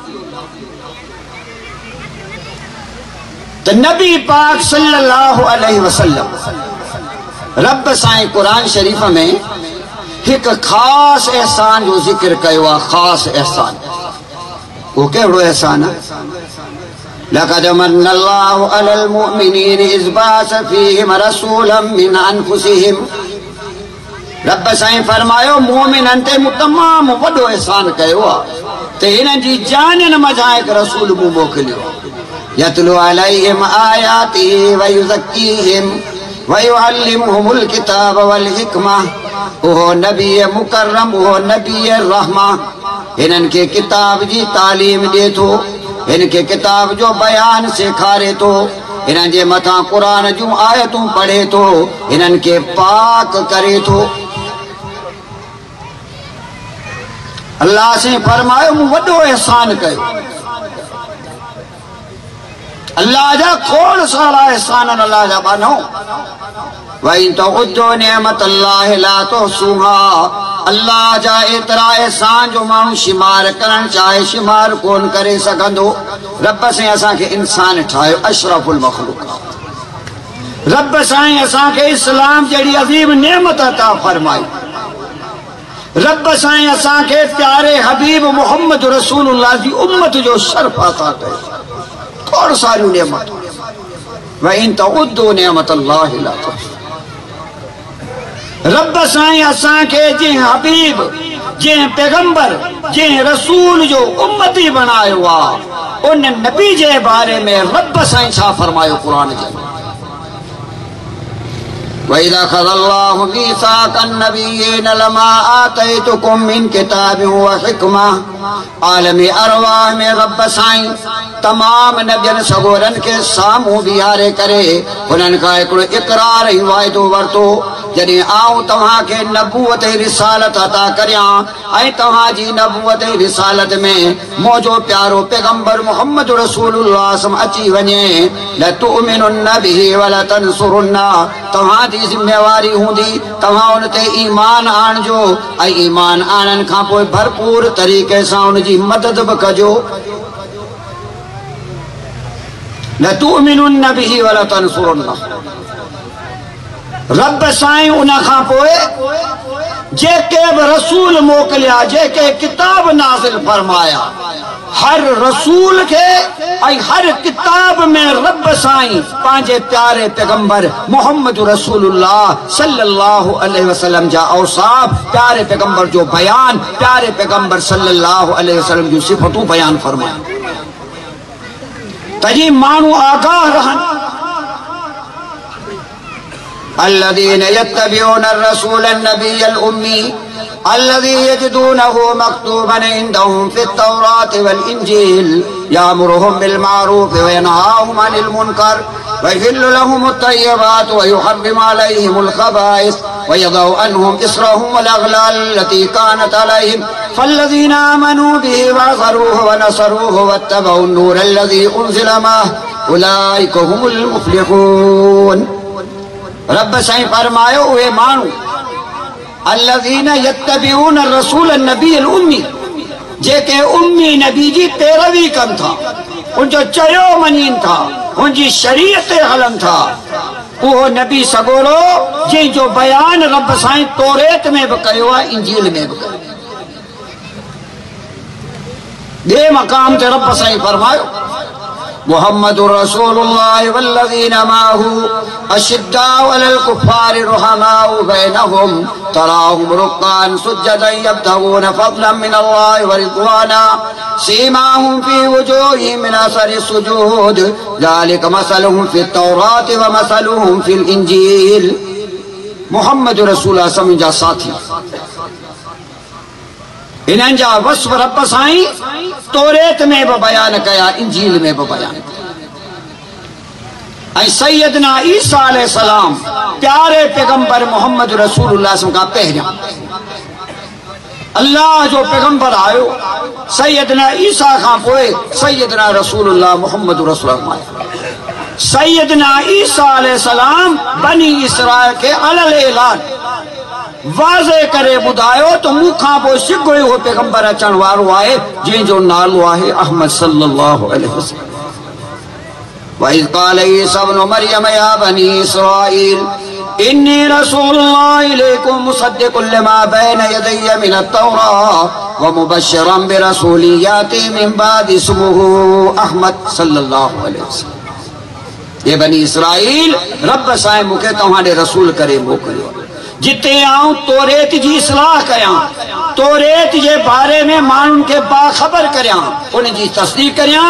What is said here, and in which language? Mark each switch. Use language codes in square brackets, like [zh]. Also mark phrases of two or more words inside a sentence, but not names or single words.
[sd] त नबी पाक [ar] صلى الله عليه وسلم [sd] रब साईं कुरान शरीफ में एक खास एहसान जो जिक्र कयो आहे। खास एहसान, वो कहिड़ो एहसान आहे? [ar] لقد منّ الله على المؤمنين إذ بعث فيهم رسولا من أنفسهم. [sd] रब साईं फरमायो मोमिननि ते मूं तमामु वॾो एहसान कयो आहे त हिननि जी जानियुनि मंझां हिकु रसूल मूं मोकिलियो। [ar] يتلو عليهم آياته ويزكيهم ويعلمهم الكتاب والحكمة. [sd] ओहो नबी मुकर्रम, ओहो नबी रहमा, हिननि खे किताब जी तालीम ॾिए थो, हिन खे किताब जो बयान सेखारे थो, हिननि जे मथां क़ुरान जूं आयतूं पढ़े थो, हिननि खे पाक करे थो। अल्लाह से फरमायो मूं वॾो एहसान कयो। अल्लाह जा खोड़ सारा एहसान अल्लाह जा बानो। [ar] وإن تعدوا نعمة الله لا تحصوها. [sd] अल्लाह जा एतिरा एहसान जो माण्हू शुमार करण चाहे शुमार कोन करे सघंदो। रब से असांखे इंसान ठाहियो, [ar] أشرف المخلوقات. [sd] रब साईं असांखे इस्लाम जहिड़ी अज़ीम नेमत अता फरमाई। रब साईं असांखे प्यारे हबीब मोहम्मद रसूलुल्लाह जी उम्मत जो शर्फ अता कयो। खोड़ सारियूं नेमतूं। [ar] وإن تعدوا نعمة الله لا تحصوها. [sd] रब साईं असांखे जंहिं हबीब, जंहिं पैगंबर, जंहिं रसूल जो उम्मती बनायो आहे, उन नबी जे बारे में रब साईं छा फरमायो क़ुरान जे में? [ar] وإذ أخذ الله ميثاق النبيين لما آتيتكم من كتاب وحكمة. [sd] आलमी अरवाह में रब साईं तमाम नबियन सगोरन के साम्हूं बीहारे करे उन्हनि खां हिकिड़ो इक़रार ऐं वाइदो वरितो। जॾहिं आऊं तव्हांखे नबूवत ऐं रिसालत अता करियां ऐं तव्हांजी नबूवत ऐं रिसालत में मुंहिंजो प्यारो पैगंबर मोहम्मद रसूलुल्लाह अची वञे, [ar] لتؤمنن به ولتنصرنه. [sd] तव्हांजी ज़िम्मेवारी हूंदी तव्हां उन ते ईमान आणिजो ऐं ईमान आणण खां पोइ भरपूर तरीक़े सां उनजी मदद बि कजो। [ar] لتؤمنن به ولتنصرنه. [sd] रब साईं उन खां पोइ जेके बि रसूल मोकिलिया, जेके किताब नाज़िल फरमाया, हर रसूल के ऐं हर किताब में रब साईं पंहिंजे प्यारे पैगंबर मोहम्मद रसूलुल्लाह [ar] صلى الله عليه وسلم [sd] जा औसाफ, प्यारे पैगंबर जो बयान, प्यारे पैगंबर [ar] صلى الله عليه وسلم [sd] जूं सिफ़तूं बयान फरमाया। तजी माण्हू आगाह रहनि। [ar] الذين يتبعون الرسول النبي الأمي الذي يجدونه مكتوبا عندهم في التوراة والإنجيل يأمرهم بالمعروف وينهاهم عن المنكر ويحل لهم الطيبات ويحرم عليهم الخبائث ويضع عنهم إصرهم والأغلال التي كانت عليهم فالذين آمنوا به وعزروه ونصروه واتبعوا النور الذي أنزل معه أولئك هم المفلحون। [sd] रब साईं फरमायो उहे माण्हू [ar] الذين يتبعون الرسول النبي الأمي, [sd] जेके उम्मी नबी जी पैरवी कनि था, उनजो चयो मञनि था, उनजी शरीयत ते हलनि था। उहो नबी सगोरो जंहिंजो बयान रब साईं तौरेत में बि कयो आहे, इंजील में बि कयो। ॿिए मक़ाम ते रब साईं फरमायो [ar] محمد رسول الله والذين معه أشداء على الكفار رحماء بينهم تراهم ركعا سجدا يبتغون فضلا من الله ورضوانا سيماهم في وجوههم من أثر السجود ذلك مثلهم في التوراة ومثلهم في الإنجيل. محمد رسول الله [sd] समझा साथी इन्हनि जा वस्फ रब साईं तौरेत में भी बयान कया, इंजील में भी बयान कया। सैयदना ईसा अलैहिस्सलाम प्यारे पैगंबर मोहम्मद रसूलुल्लाह का पहिरियां अल्लाह जो पैगंबर आयो सैयदना ईसा खां पोइ सैयदना रसूलुल्लाह मोहम्मद रसूलुल्लाह। सैयदना ईसा अलैहिस्सलाम बनी इसराइल के अलल ऐलान वाज़े करे ॿुधायो त मूंखां पोइ सिगो हो पैगंबर अचण वारो आहे जंहिंजो नालो आहे अहमद [ar] صلى الله عليه وسلم. وإذ قال عيسى ابن مريم يا بني إسرائيل إني رسول الله إليكم مصدقا لما بين يدي من التوراة ومبشرا برسول يأتي من بعدي اسمه أحمد صلى الله عليه وسلم. [sd] ये बनी इसराईल रब साईं मूंखे तव्हां रसूल करे मोकिलियो जिते आऊं तौरेत जी इस्लाह कयां, तौरेत जे बारे में माण्हुनि खे बाख़बर करियां, उन जी तस्दीक करियां।